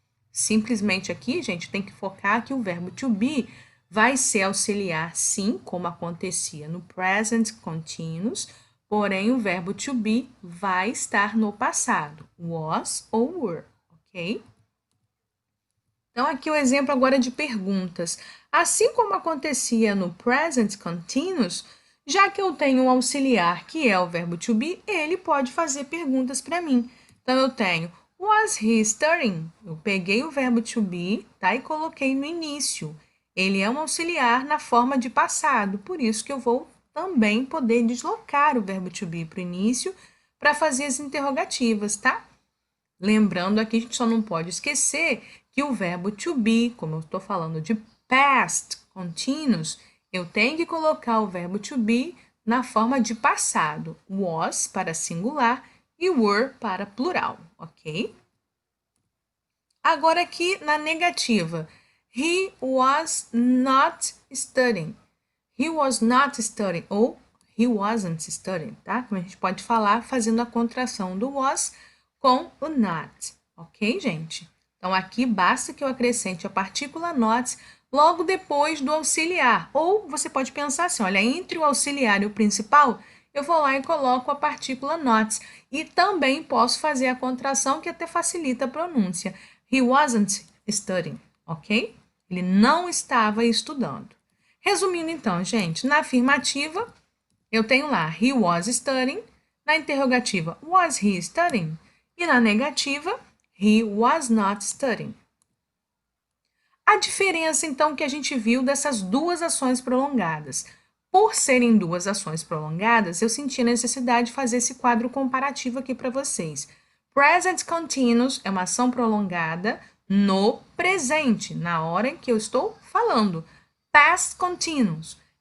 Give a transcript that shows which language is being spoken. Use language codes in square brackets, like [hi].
[pt] Simplesmente aqui, gente, tem que focar que o verbo to be vai ser auxiliar, sim, como acontecia no present continuous, porém o verbo to be vai estar no passado, was ou were, ok? Então, aqui o exemplo agora de perguntas. Assim como acontecia no present continuous, já que eu tenho um auxiliar que é o verbo to be, ele pode fazer perguntas para mim. Então, eu tenho [en] was he studying? [pt] Eu peguei o verbo to be, tá? E coloquei no início. Ele é um auxiliar na forma de passado, por isso que eu vou também poder deslocar o verbo to be para o início para fazer as interrogativas, tá? Lembrando aqui, a gente só não pode esquecer que o verbo to be, como eu estou falando de past continuous, eu tenho que colocar o verbo to be na forma de passado. Was para singular e were para plural, ok? Agora aqui na negativa. [en] He was not studying. He was not studying ou he wasn't studying, tá? [pt] Como a gente pode falar fazendo a contração do was com o not, ok, gente? Então, aqui basta que eu acrescente a partícula not logo depois do auxiliar. Ou você pode pensar assim, olha, entre o auxiliar e o principal, eu vou lá e coloco a partícula not. E também posso fazer a contração que até facilita a pronúncia. [en] He wasn't studying, [pt] ok? Ele não estava estudando. Resumindo então, gente, na afirmativa, eu tenho lá [en] he was studying, [pt] na interrogativa [en] was he studying [pt] e na negativa [en] he was not studying. [pt] A diferença então que a gente viu dessas duas ações prolongadas. Por serem duas ações prolongadas, eu senti a necessidade de fazer esse quadro comparativo aqui para vocês. Present continuous é uma ação prolongada no presente, na hora em que eu estou falando. Past continuous